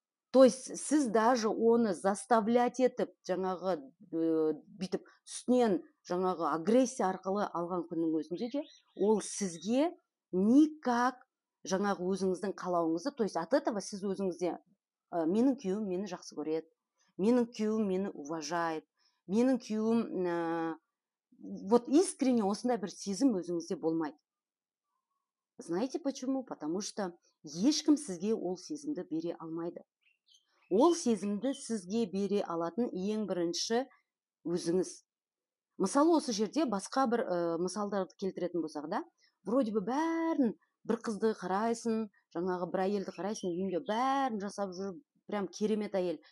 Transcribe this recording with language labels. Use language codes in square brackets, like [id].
[ru] То есть [kk] сіз даже оны [ru] заставлять [kk] етіп, жаңағы бүйтіп үстінен жаңағы агрессия арқылы алған күннің өзінде де, ол сізге [ru] никак [kk] жаңағы өзіңіздің қалауыңызды, [ru] то есть от этого [kk] сіз өзіңізде менің күйеуім мені жақсы көреді, менің күйеуім мені [ru] уважает, [kk] менің күйеуім [ru] вот искренне [kk] осындай бір сезім өзіңізде болмайды. [ru] Знаете почему? Потому что [kk] ешкім сізге ол сезімді бере алмайды. Ол сезімді сізге бере алатын ең бірінші өзіңіз. Мысалы осы жерде басқа бір мысалдарды келтіретін болсақ да, [ru] вроде бы [kk] бәрін, бір қызды қарайсың, жаңағы бір әйелді қарайсың, үйінде бәрін жасап жүріп, [ru] прям [kk] керемет әйел.